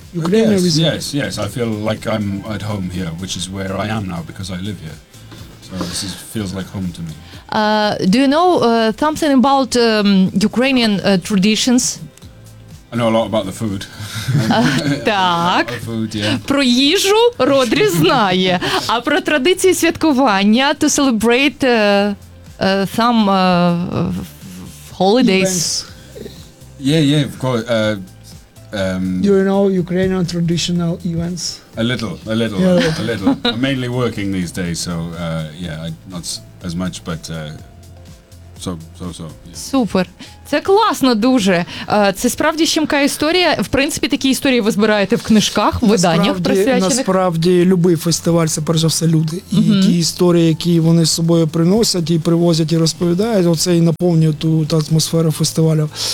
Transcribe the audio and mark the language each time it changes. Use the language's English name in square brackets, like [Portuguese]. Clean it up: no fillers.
[English] Ukrainian. Yes. I feel like I'm at home here, which is where I am now, because I live here. So this feels like home to me. Do you know something about Ukrainian traditions? I know a lot about the food. [Ukrainian] Так. [English] About food, yeah. [Ukrainian] Про їжу Родрі знає, а про традиції святкування, [English] to celebrate some holidays. Events. Yeah, of course. Do you know Ukrainian traditional events? A little. I'm mainly working these days, so not as much, but So. [Ukrainian] Супер. Це класно дуже. Це справді щемка історія. В принципі, такі історії ви збираєте в книжках, в виданнях присвячених. Насправді, любий фестиваль – це, перш за все, люди. І ті історії, які вони з собою приносять, і привозять, і розповідають, оце і наповнює ту атмосферу фестивалю.